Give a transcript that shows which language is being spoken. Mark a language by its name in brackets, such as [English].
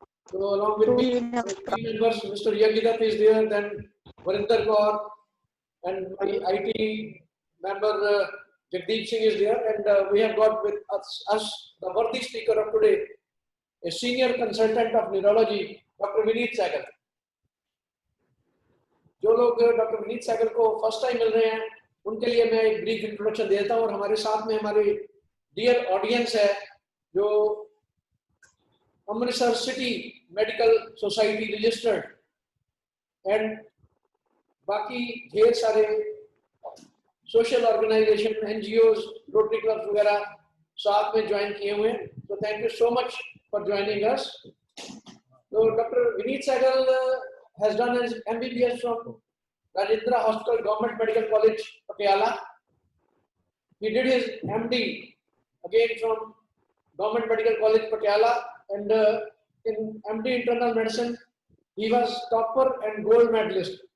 [English] So along with me, the team members, Mr. Yagidat is there, then Varinder Kaur, and my IT member Jagdeep Singh is there, and we have got with us the worthy speaker of today, a senior consultant of neurology, Dr. Vineet Sehgal. [Hindi] जो लोग doctor Vineet Sehgal को first time मिल रहे हैं, उनके लिए मैं एक brief introduction देता हूं, और हमारे साथ में हमारे डियर ऑडियंस है जो Amritsar city medical society registered and बाकी ढेर सारे social organisation, NGOs, rotary club वगैरह साथ में ज्वाइन किए हुए हैं. [English] तो thank you so much for joining us. तो doctor Vineet Sehgal has done his MBBS from Rajendra Hospital, Government Medical College, Patiala. He did his MD again from Government Medical College, Patiala, and in MD Internal Medicine, he was topper and gold medalist.